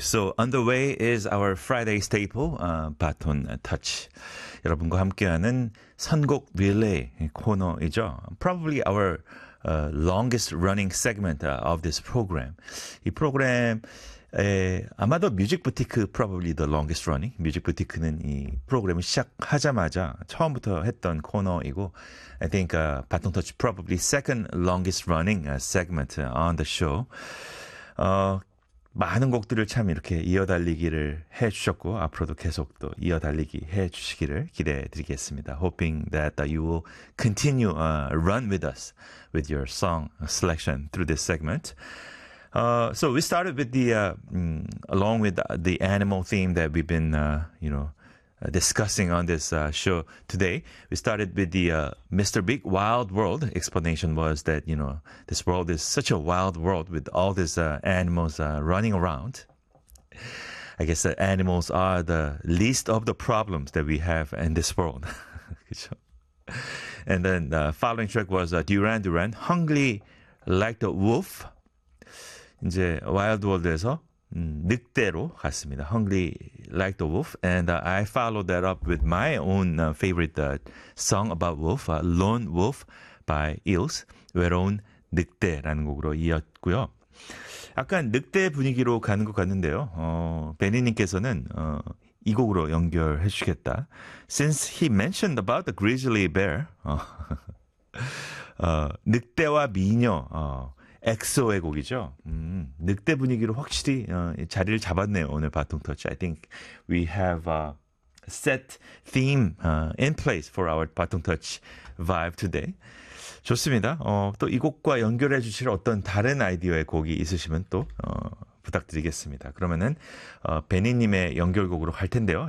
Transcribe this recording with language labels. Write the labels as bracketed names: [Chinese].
[English] So on the way is our Friday staple, Baton Touch. [Korean] 여러분과 함께하는 선곡 릴레이 코너이죠. [English] Probably our longest running segment of this program. [Korean] 이 프로그램에 아마도 뮤직 부티크 [English] probably the longest running. [Korean] 뮤직 부티크는 이 프로그램을 시작하자마자 처음부터 했던 코너이고, [English] I think Baton Touch probably second longest running segment on the show. [Korean] 많은 곡들을 참 이렇게 이어달리기를 해주셨고 앞으로도 계속 또 이어달리기 해주시기를 기대해드리겠습니다. [English] Hoping that you will continue run with us with your song selection through this segment. So we started with the along with the animal theme that we've been discussing on this show today. We started with the Mr. Big Wild World. Explanation was that, you know, this world is such a wild world with all these animals running around. I guess the animals are the least of the problems that we have in this world. And then the following track was Duran Duran, Hungry Like the Wolf. [Korean] 이제 Wild World에서 늑대로 갔습니다. [English] Hungry Like the Wolf. And I followed that up with my own favorite song about wolf, Lone Wolf by Eels. [Korean] 외로운 늑대라는 곡으로 이었고요. 약간 늑대 분위기로 가는 것 같는데요. 베니님께서는 이 곡으로 연결해 주시겠다. [English] Since he mentioned about the grizzly bear, [Korean] 늑대와 미녀, 엑소의 곡이죠. 늑대 분위기로 확실히 자리를 잡았네요. 오늘 바통 터치. [English] I think we have a set theme in place for our 바통 터치 vibe today. [Korean] 좋습니다. 또 이 곡과 연결해 주실 어떤 다른 아이디어의 곡이 있으시면 또 부탁드리겠습니다. 그러면은 베니님의 연결곡으로 갈 텐데요.